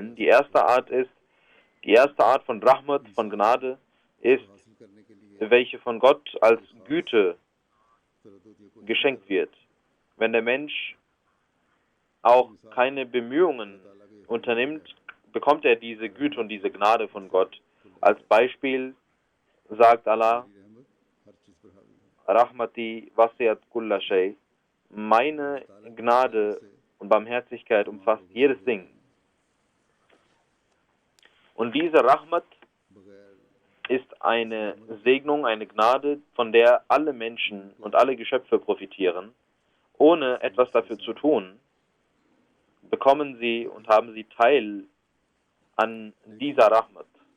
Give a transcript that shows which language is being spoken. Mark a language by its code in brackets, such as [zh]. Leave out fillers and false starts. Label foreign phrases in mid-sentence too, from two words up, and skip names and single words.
[de] Die erste Art von Rahmat, von Gnade, ist welche von Gott als Güte geschenkt wird. Wenn der Mensch auch keine Bemühungen unternimmt, bekommt er diese Güte und diese Gnade von Gott. Als Beispiel sagt Allah, [ar] رحمتي وسعت كل شيء, [de] meine Gnade und Barmherzigkeit umfasst jedes Ding. Und diese Rahmat ist eine Segnung, eine Gnade, von der alle Menschen und alle Geschöpfe profitieren. Ohne etwas dafür zu tun, bekommen sie und haben sie Teil an dieser Rahmat.